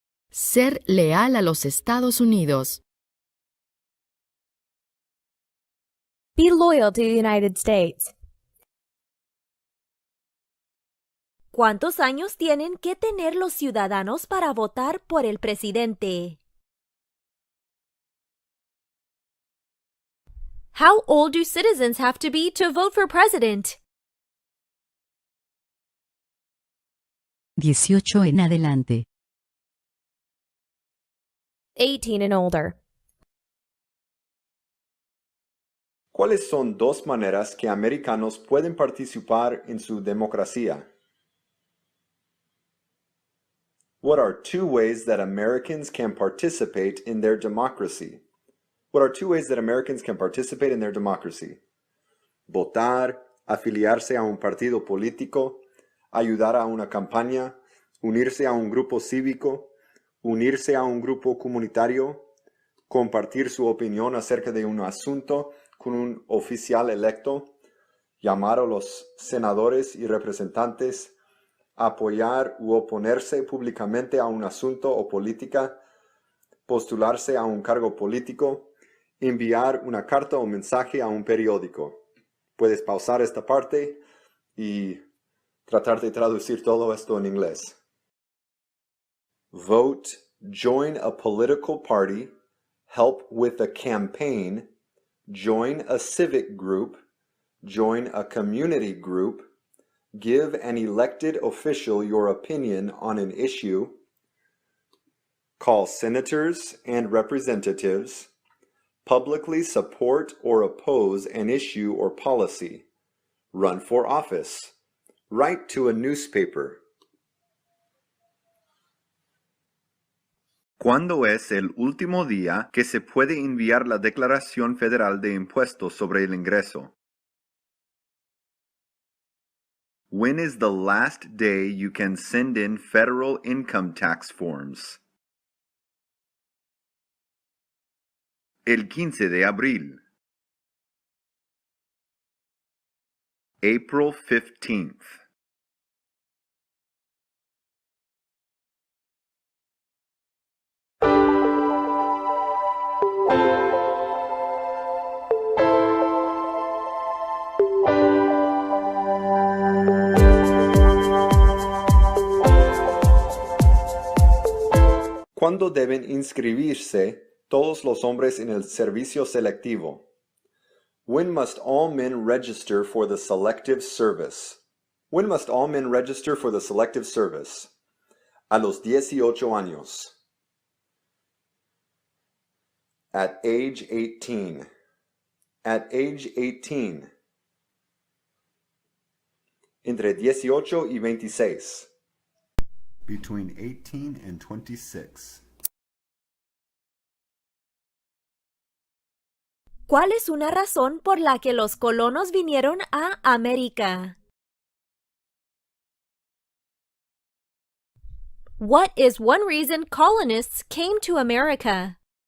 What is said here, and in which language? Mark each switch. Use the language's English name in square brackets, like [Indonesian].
[Spanish] Ser leal a los Estados Unidos. [English] Be loyal to the United States. [Spanish] ¿Cuántos años tienen que tener los ciudadanos para votar por el presidente? [English] How old do citizens have to be to vote for president? [Spanish] 18 en adelante. [English] 18 and older. [Spanish] ¿Cuáles son dos maneras que americanos pueden participar en su democracia? [English] What are two ways that Americans can participate in their democracy? What are two ways that Americans can participate in their democracy? [Spanish] Votar, afiliarse a un partido político, ayudar a una campaña, unirse a un grupo cívico, unirse a un grupo comunitario, compartir su opinión acerca de un asunto con un oficial electo, llamar a los senadores y representantes, apoyar u oponerse públicamente a un asunto o política, postularse a un cargo político, enviar una carta o mensaje a un periódico. Puedes pausar esta parte y tratar de traducir todo esto en inglés. [English] Vote, join a political party, help with a campaign, join a civic group, join a community group, give an elected official your opinion on an issue, call senators and representatives, publicly support or oppose an issue or policy, run for office, write to a newspaper. [Spanish] ¿Cuándo es el último día que se puede enviar la Declaración Federal de Impuestos sobre el Ingreso? [English] When is the last day you can send in federal income tax forms? [Spanish] El 15 de abril. [English] April 15th. [Spanish] ¿Cuándo deben inscribirse todos los hombres en el servicio selectivo? [English] When must all men register for the selective service? When must all men register for the selective service? [Spanish] A los 18 años. [English] At age 18. At age 18. [Spanish] Entre 18 y 26. [English] Between 18 and 26. [Spanish] ¿Cuál es una razón por la que los colonos vinieron a América? [English] What is one reason colonists came to America?